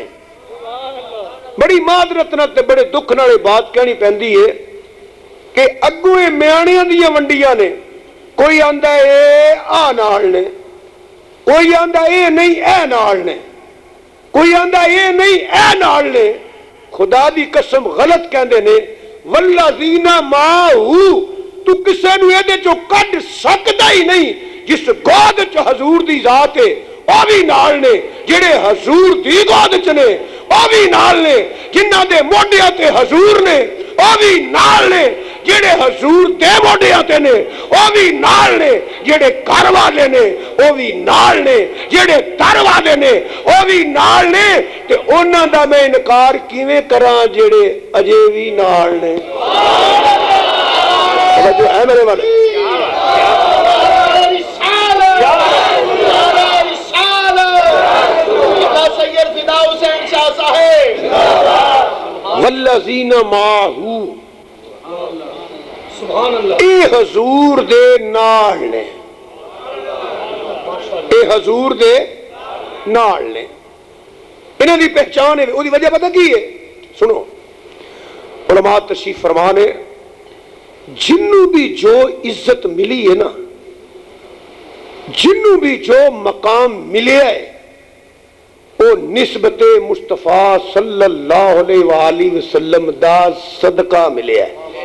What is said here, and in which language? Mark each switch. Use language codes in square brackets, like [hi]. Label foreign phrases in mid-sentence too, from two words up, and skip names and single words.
[pa] بڑی معذرت نال تے بڑے دکھ نال بات کہنی پیندی ہے کہ اگوں اے میانیاں دیاں ونڈیاں نے، کوئی آندا اے آ نال نے، کوئی آندا اے نہیں اے نال نے، کوئی آندا اے نہیں اے نال نے. خدا دی قسم غلط کہندے نے. [ar] والذین معہو، [pa] تو کسے نو اے دے چوں کڈ سکدا ہی نہیں. جس گود چ حضور دی ذات ہے او بھی نال نے، جڑے حضور دی گود چ نے او بھی نال نے، جنہاں دے موڈیاں تے حضور نے او بھی نال نے، جڑے حضور دے موڈیاں تے نے او بھی نال نے، جڑے گھر والے نے او بھی نال نے، جڑے در والے نے او بھی نال نے. تے انہاں دا میں انکار کیویں کراں جڑے اجے بھی نال نے. جو ہے میرے والے [ar] والذین معہو، [pa] اے حضور دے نال نے، اے حضور دے نال نے. انہاں دی پہچان ہے. او دی وجہ پتہ کی ہے؟ سنو، علماء تشریف فرمانے جنوں بھی جو عزت ملی ہے نا، جنوں بھی جو مقام ملیا ہے وہ نسبت مصطفیٰ [ar] صلی اللہ علیہ وآلہ وسلم [pa] دا صدقہ ملیا ہے.